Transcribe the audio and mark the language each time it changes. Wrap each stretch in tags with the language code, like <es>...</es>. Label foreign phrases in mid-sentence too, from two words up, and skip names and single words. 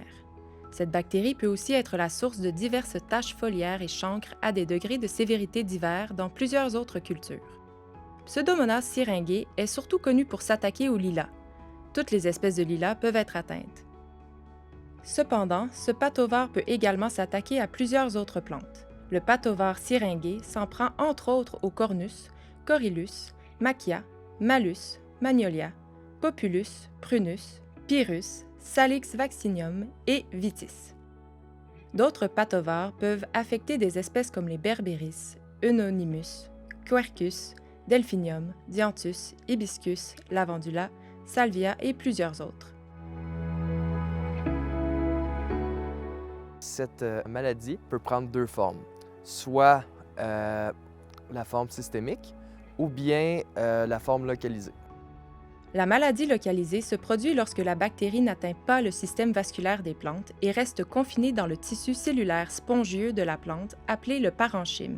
<fr>Cette bactérie peut aussi être la source de diverses taches foliaires et chancres à des degrés de sévérité divers dans plusieurs autres cultures. Pseudomonas syringae est surtout connu pour s'attaquer aux lilas. Toutes les espèces de lilas peuvent être atteintes. Cependant, ce pathovore peut également s'attaquer à plusieurs autres plantes. Le pathovore syringae s'en prend entre autres au cornus, corylus, machia, malus, magnolia, populus, prunus, pyrrhus, salix vaccinium et vitis. D'autres pathovores peuvent affecter des espèces comme les berberis, Euonymus, quercus, delphinium, dianthus, hibiscus, lavandula, salvia et plusieurs autres. Cette maladie peut prendre deux formes, soit la forme systémique ou bien la forme localisée. La maladie localisée se produit lorsque la bactérie n'atteint pas le système vasculaire des plantes et reste confinée dans le tissu cellulaire spongieux de la plante appelé le parenchyme.</fr>